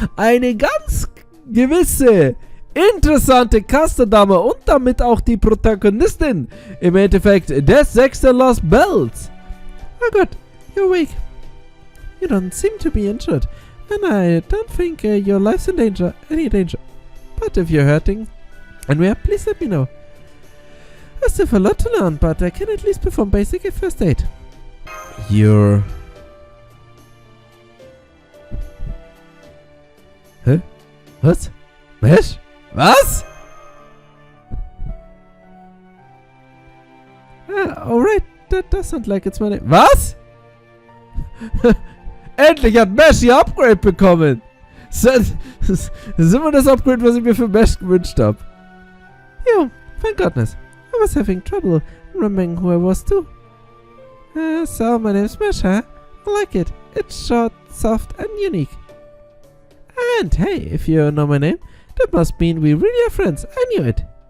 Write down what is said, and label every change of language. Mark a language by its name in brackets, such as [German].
[German] Eine ganz gewisse, interessante Custerdame und damit auch die Protagonistin im Endeffekt des 6. [English] Lostbelt. [German] Oh Gott, [English] you're weak. You don't seem to be injured. And I don't think your life's in danger, any danger. But if you're hurting, and where, please let me know. I still have a lot to learn, but I can at least perform basic first aid. You're... [German] Hä? Was? Mesh? Was? [English] Alright, that does sound like it's my name. [German] Was? Endlich hat Mesh ihr Upgrade bekommen. Das ist immer das Upgrade, was ich mir für Mesh gewünscht habe. [English] Jo, thank goodness. I was having trouble remembering who I was too. So my name's Mesh, huh? I like it. It's short, soft, and unique. And hey, if you know my name, that must mean we really are friends. I knew it.